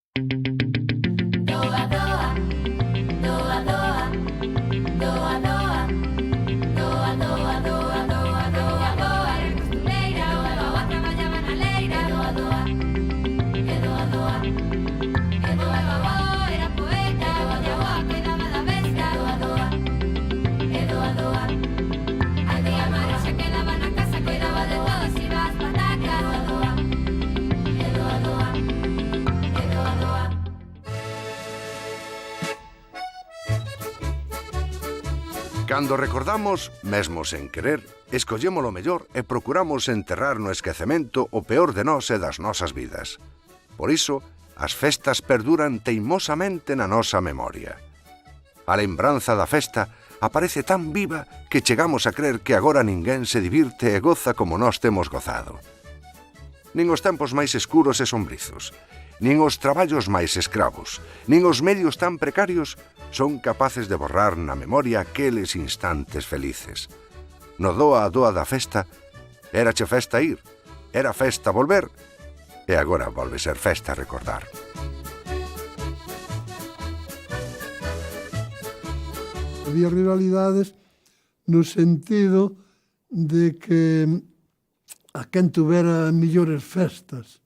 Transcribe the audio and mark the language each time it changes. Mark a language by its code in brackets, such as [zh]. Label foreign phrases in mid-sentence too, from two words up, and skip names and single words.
[gl] Doa, doa, doa, doa, doa, doa, doa, doa, doa, doa, doa, doa, era costureira, o doa traballaba na leira, doa, doa, e doa, doa, e doa, doa, era poeta, o doa cuidaba da besta, doa, doa, e doa, doa, a tía Mari se quedaba na casa, cuidaba de todos, iba ás patacas, doa, doa, e doa, doa, e doa, doa. Cando recordamos, mesmo sen querer, escollemos o mellor e procuramos enterrar no esquecemento o peor de nós e das nosas vidas. Por iso, as festas perduran teimosamente na nosa memoria. A lembranza da festa aparece tan viva que chegamos a crer que agora ninguén se divirte e goza como nós temos gozado. Nin os tempos máis escuros e sombrizos, nin os traballos máis escravos, nin os medios tan precarios son capaces de borrar na memoria aqueles instantes felices. No doa a doa da festa, erache festa ir, era festa volver, e agora volve ser festa recordar. Había rivalidades no sentido de que a quen tuvera mellores festas.